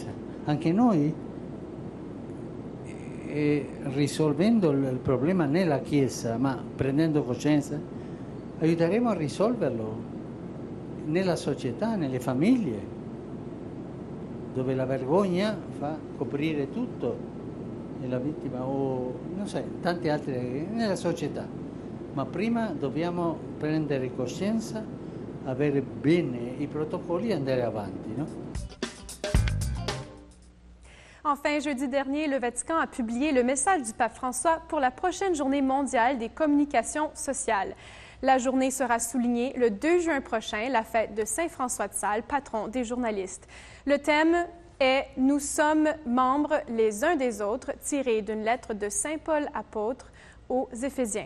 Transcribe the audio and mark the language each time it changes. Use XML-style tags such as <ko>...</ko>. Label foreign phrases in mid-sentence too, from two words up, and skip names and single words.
<it>Anche noi, risolvendo il problema nella Chiesa, ma prendendo coscienza, aiuteremo a risolverlo nella società, nelle famiglie, dove la vergogna fa coprire tutto, e la vittima, o non so, tante altre, nella società. Ma prima dobbiamo prendere coscienza, avere bene i protocolli e andare avanti, no?</it> <fr>Enfin, jeudi dernier, le Vatican a publié le message du pape François pour la prochaine journée mondiale des communications sociales. La journée sera soulignée le 2 juin prochain, la fête de Saint François de Sales, patron des journalistes. Le thème est « Nous sommes membres les uns des autres », tiré d'une lettre de Saint Paul apôtre aux Éphésiens.</fr>